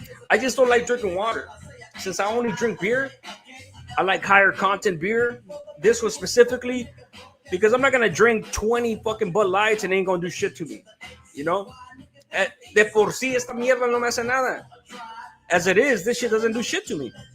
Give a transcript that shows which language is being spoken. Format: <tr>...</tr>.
<en>I just don't like drinking water. Since I only drink beer, I like higher content beer. This was specifically because I'm not gonna drink 20 fucking Bud Lights and it ain't gonna do shit to me. You know?</en> <es>De por sí esta mierda no me hace nada.</es> <en>As it is, this shit doesn't do shit to me.</en>